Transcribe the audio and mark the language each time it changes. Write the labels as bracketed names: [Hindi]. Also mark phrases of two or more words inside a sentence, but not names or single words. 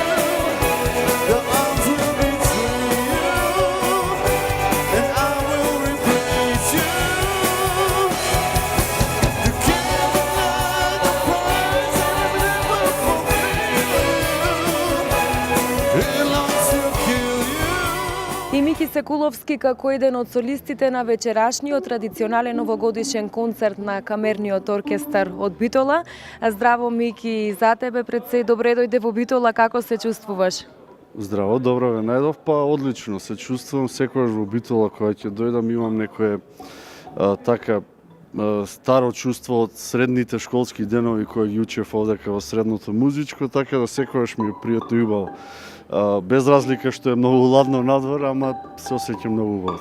[English] The arms will betray you, and I will replace you. The candlelight, the prize, and never fulfill you. It longs to kill you. [Macedonian] И Мики Секуловски како еден од солистите на вечерашниот традиционален новогодишен концерт на камерниот оркестар од Битола. Здраво Мики, за тебе пред се добре дојде во Битола, како се чувствуваш? Здраво, добро ве најдов, па одлично се чувствувам секогаш во Битола кога ќе дојдам, имам некое така старо чувство од средните школски денови кои ги учев овдека во средното музичко, така да секогаш ми е пријатно и убаво без разлика што е многу ладно надвор, ама се осеќам многу убаво.